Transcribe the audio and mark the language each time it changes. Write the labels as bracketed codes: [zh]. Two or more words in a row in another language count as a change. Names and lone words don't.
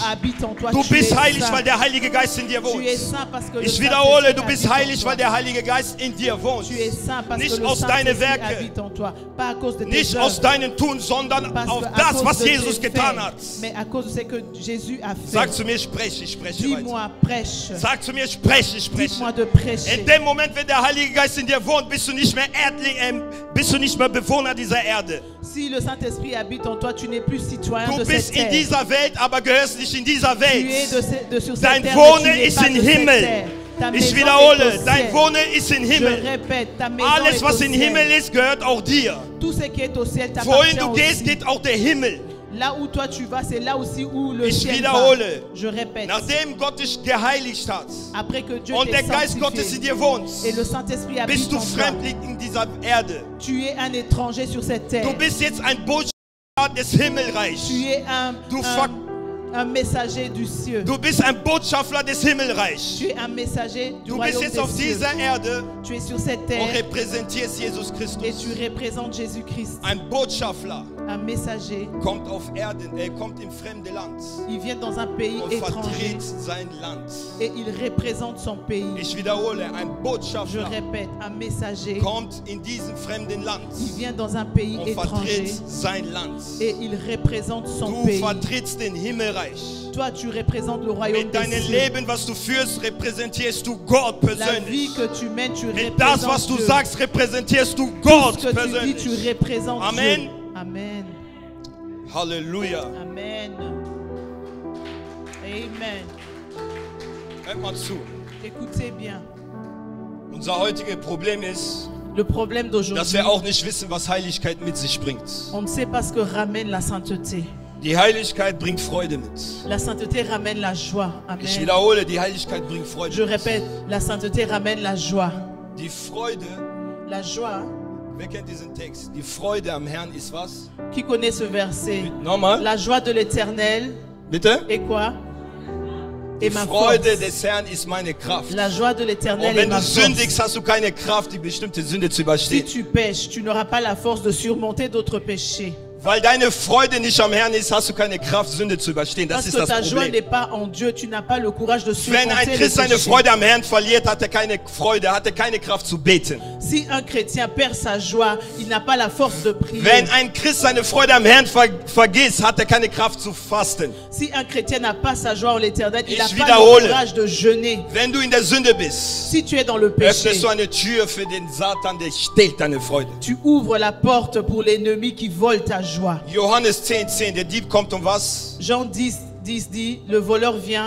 [fr] habite en toi, [de] du [fr] tu [de] bist [fr] es [de] heilig, [fr] saint. [de] weil der Heilige Geist in dir wohnt. [fr] Tu es saint parce que le [de] Ich wiederhole, [fr] Saint-Esprit [de] du bist [fr] habite en [de] heilig, [fr] toi. [de] weil der Heilige Geist in dir wohnt. [fr] Tu es saint parce [de] Nicht [fr] que le [de] aus deinen [fr] Saint-Esprit [de] Werken, [fr] habite en toi, pas à cause de tes [de] nicht [fr] œuvres, [de] aus deinen deinem Tun, sondern [fr] Parce [de] auf [fr] que à [de] das, [fr] cause [de] was [fr] de [de] Jesus [fr] tes [de] getan [fr] faits, [de] hat. [fr] mais à cause de ce que Jésus a fait. [de] Sag zu mir, ich spreche weiter. [fr] Dis-moi, prêche. [de] Sag zu mir, ich spreche. [fr] Dis-moi de prêcher. [de] In dem Moment, wenn der Heilige Geist in dir wohnt, bist du nicht mehr Bewohner dieser Erde. [fr] Si le Saint-Esprit habite en toi, tu n'es plus citoyen [de] Du [fr] de [de] bist [fr] cette [de] in [fr] terre. [de] dieser Welt, aber gehörst nicht in dieser [fr] Tu es [de] Welt. [fr] sur cette [de] Dein [fr] terre, [de] Wohnen [fr] mais tu n'es [de] ist [fr] pas [de] im [fr] de cette [de] Himmel. [fr] terre. Ta [de] Ich [fr] maison est [de] wiederhole, [fr] au [de] dein [fr] ciel. [de] Wohnen ist im [fr] Je [de] Himmel. [fr] répète, ta maison [de] Alles, [fr] est au [de] was im Himmel [fr] ciel. [de] ist, gehört auch dir. [fr] Tout ce qui est au ciel [de] Wohin [fr] t'appartient [de] du gehst, [fr] aussi. [de] geht auch der Himmel. [fr] Là où toi tu vas, c'est là aussi où le [de] Ich [fr] ciel va. [de] wiederhole. [fr] Je répète. [de] Nachdem Gott dich geheiligt hat [fr] Après que Dieu [de] und der [fr] t'ait [de] Geist Gottes in [fr] sanctifié [de] dir wohnt, [fr] et le Saint-Esprit [de] bist [fr] habite [de] du [fr] en toi, [de] Fremdling in dieser Erde. [fr] tu es un étranger sur cette terre. [de] Du bist jetzt ein Botschafter des Himmelreichs. [fr] Tu es un messager du ciel. [de] Du bist ein Botschafter des Himmelreichs. [fr] Tu es un messager du [de] Du bist [fr] royaume [de] jetzt [fr] des [de] auf [fr] cieux. [de] dieser Erde [fr] Tu es sur cette [de] und [fr] terre [de] repräsentierst Jesus [fr] et [de] Christus. [fr] tu représentes Jésus-Christ. [de] Ein Botschafter [fr] Un messager, [de] kommt auf Erden, kommt in fremde Land [fr] il vient dans un pays [de] und [fr] étranger [de] vertritt sein Land. [fr] et il représente son pays. [de] Ich wiederhole, ein [fr] Je [de] Botschafter [fr] répète, un messager, [de] kommt in diesem fremden Land [fr] il vient dans un pays [de] und [fr] étranger [de] vertritt sein Land. [fr] et il représente son [de] Du [fr] pays. [de] vertrittst den Himmelreich. [fr] Toi, tu représentes le royaume [de] Mit [fr] des [de] deinem [fr] cieux. [de] Leben, was du führst, repräsentierst du Gott [fr] La [de] persönlich. [fr] vie que tu mènes, tu [de] Mit das, was [fr] représentes [de] du [fr] Dieu. [de] sagst, repräsentierst du [fr] Tout [de] Gott [fr] ce que tu dis, tu [de] persönlich. [fr] représentes [de] Amen. [fr] Dieu. Amen. Halleluja. Amen. Amen. [de] Hört mal zu. [fr] Écoutez bien. [de] Unser heutiges Problem ist, [fr] Le problème [de] dass [fr] d'aujourd'hui, [de] wir auch nicht wissen, was Heiligkeit mit sich bringt. [fr] on ne sait pas ce que ramène la sainteté. [de] Die Heiligkeit bringt Freude mit. [fr] La sainteté ramène la joie. [de] Ich [fr] Amen. [de] wiederhole, die Heiligkeit bringt Freude [fr] Je [de] mit. [fr] répète, la sainteté ramène la joie. [de] Die Freude, [fr] La joie, [de] wer kennt diesen Text? Die Freude am Herrn ist was? [fr] qui connaît ce verset? [de] Nochmal, [fr] La joie de l'éternel [de] bitte? [fr] est quoi? [de] Die [fr] Et ma [de] Freude [fr] force. [de] des Herrn ist meine Kraft. [fr] La joie de [de] Und [fr] l'éternel est [de] wenn [fr] ma [de] du [fr] force. [de] sündigst, hast du keine Kraft, die bestimmte Sünde zu [fr] Si [de] überstehen. [fr] tu pêches, tu n'auras pas la force de surmonter d'autres péchés. [de] Weil deine Freude nicht am Herrn ist, hast du keine Kraft, Sünde zu überstehen. Das [fr] Parce [de] ist [fr] que [de] das [fr] ta joie [de] Problem. [fr] n'est pas en Dieu, tu n'as pas le courage de [de] Wenn ein [fr] surmonter les [de] Christ seine [fr] péchés. [de] Freude am Herrn verliert, hat er keine Freude, hat er keine Kraft zu beten. [fr] Si un chrétien perd sa joie, il n'a pas la force de prier. [de] Wenn ein Christ seine Freude am Herrn vergisst, hat er keine Kraft zu fasten. [fr] Si un chrétien n'a pas sa joie en l'éternel, il n'a [de] Ich [fr] pas [de] wiederhole. [fr] le courage de jeûner. [de] Wenn du in der Sünde bist, [fr] Si tu es dans le péché, [de] öffnest du eine Tür für den Satan, der stiehlt deine Freude. [fr] tu ouvres la porte pour l'ennemi qui vole ta joie. [de] Johannes 10,10, der Dieb kommt, um was? [fr] Jean 10 dit, le voleur vient